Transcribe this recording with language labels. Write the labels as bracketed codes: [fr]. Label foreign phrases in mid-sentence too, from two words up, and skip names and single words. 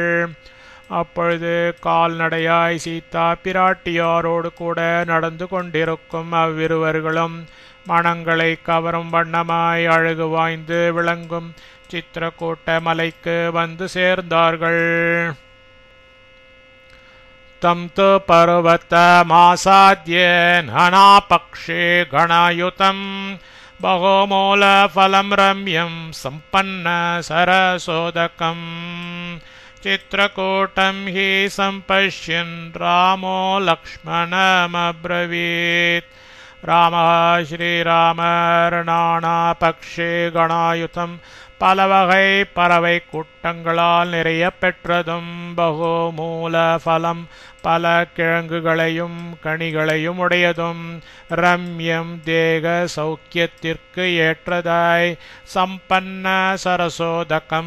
[ta] அப்பொழுது கால்நடையாய் சீதா பிராட்டியாரோடு கூட நடந்து கொண்டிருக்கும் அவ்விருவர்களும் மனங்களை கவரும் வண்ணமாய் அழகு வாய்ந்து விளங்கும் சித்திரக்கூட்ட மலைக்கு வந்து சேர்ந்தார்கள். [sa] तं तु पर्वतमासाद्य नानापक्षि गणायुतं बहुमूल फलं रम्यं सम्पन्न सरसोदकम्. चित्रकूटं हि सम्पश्यन् रामो लक्ष्मणमब्रवीत्. रामः श्रीरामर्णानापक्षे गणायुतं [ta] பலவகை பறவை கூட்டங்களால் நிறைய பெற்றதும் [sa] बहुमूल फलं [ta] பல கிழங்குகளையும் கனிகளையும் உடையதும் ரம்யம் தேக சௌக்கியத்திற்கு ஏற்றதாய் [sa] सम्पन्न सरसोदकम्